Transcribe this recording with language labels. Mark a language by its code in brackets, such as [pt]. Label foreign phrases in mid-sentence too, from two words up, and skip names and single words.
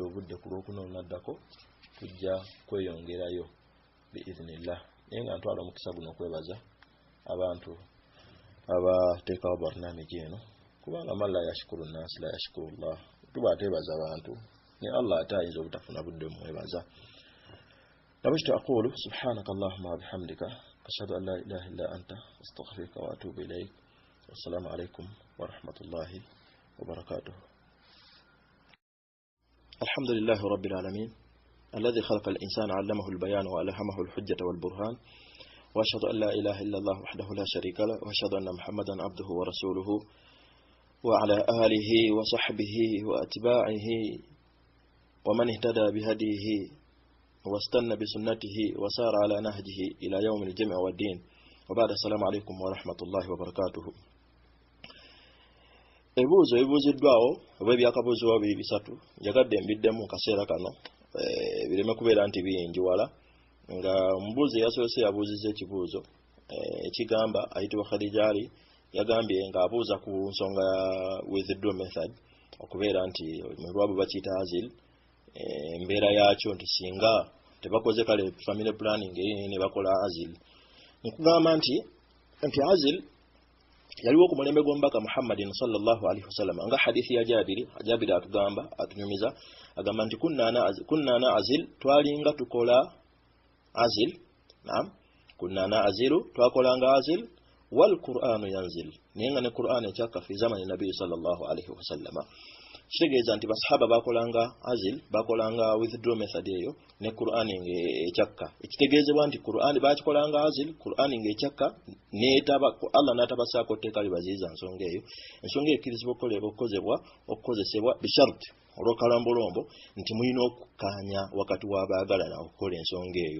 [lg] obudde ku lw'okuno naddako tujja kweyongerayo biiznillah naye nga ntwala omukisa guno okwebaza abantu abateekawo barnamiji eno kubanga [ar] من لا يشكر الناس لا يشكر الله [lg] tuba ateebaza abantu ne Allah ate ayinza obutafuna budde mwebaza nabwekityo [ar] أقول سبحانك اللهم وبحمدك أشهد أن لا إله إلا أنت أستغفرك وأتوب إليك والسلام عليكم ورحمة الله وبركاته الحمد لله رب العالمين الذي خلق الإنسان علمه البيان وألهمه الحجة والبرهان وأشهد أن لا إله إلا الله وحده لا شريك له وأشهد أن محمدا عبده ورسوله وعلى آله وصحبه وأتباعه ومن اهتدى بهديه واستنى بسنته وسار على نهجه إلى يوم الجمع والدين وبعد السلام عليكم ورحمة الله وبركاته [lg] ebuuziddwawo oba ebyakabuuzibwa biri bisatu njagadde mbiddemu kaseera kano bireme kubeera nti biyinjiwala nga omubuuzi yasoose yabuuzizza ekibuuzo ekigamba ayitibwa Khadija Ali yagambye ng'abuuza ku nsonga ya [en] withdraw method [lg] okubeera nti mu lwabwe bakiyita azil embeera yakyo nti singa tebakoze kale [en] family planning [lg] ne bakola azil nkugamba nti azil yaliwo ku mulembe gw'omubaka Muhammadin [ar] صلى الله عليه وسلم [lg] nga hadithi ya Jabiri atugamba atunyumiza agamba nti [ar] كنا نعزل [lg] twalinga tukola azil naam [ar] كنا نعزل [lg] twakolanga azil [ar] والقرآن ينزل [lg] nenga ne qur'an ekyaka [ar] في زمان النبي صلى الله عليه وسلم [lg] kitegeeza nti basahaba bakolanga azil bakolanga [en] withdraw method [lg] eyo ne qur'an ekyaka ekitegeezebwa nti qur'an bakikolanga azil qur'an ekyaka netaba Allah n'atabasaako tteeka libaziiza nsonga eyo ensonga ekirizibwa okukozesebwa bishart olw'okalambolombo nti mulina okukaanya wakati w'abaagalana okukola ensonga eyo